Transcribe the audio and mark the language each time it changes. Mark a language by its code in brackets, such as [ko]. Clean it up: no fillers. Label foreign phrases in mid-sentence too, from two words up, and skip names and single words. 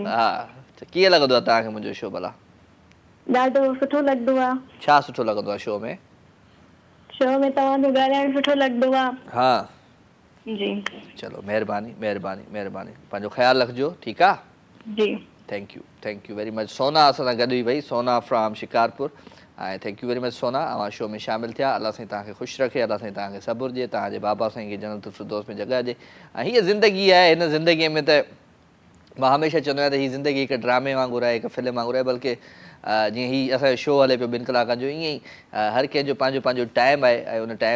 [sd] हा त कीअं लॻंदो आहे तव्हांखे मुंहिंजो शो भला ॾाढो सुठो लॻंदो आहे छा सुठो लॻंदो आहे शो में तव्हांजो ॻाल्हाइण सुठो लॻंदो आहे हा जी चलो महिरबानी पंहिंजो ख़्यालु रखिजो ठीकु आहे जी [en] thank you very much [sd] सोना असां सां गॾु हुई भई सोना फ्रॉम शिकारपुर ऐं [en] thank you very much [sd] सोना अवां शो में शामिलु थिया अल्लाह साईं तव्हांखे ख़ुशि रखे अल्लाह साईं तव्हांखे सब्र ॾिए तव्हांजे बाबा साईं खे जन्नतुल फिरदौस में जॻह ॾिए ऐं हीअ ज़िंदगी आहे हिन ज़िंदगीअ में त मां हमेशह चवंदो आहियां त हीअ ज़िंदगी हिकु ड्रामे वांगुरु आहे हिकु फिल्म वांगुरु आहे बल्कि जीअं हीअ असांजो शो हले पियो 2 कलाकनि जो ईअं ई हर कंहिंजो पंहिंजो टाइम आहे ऐं उन टाइम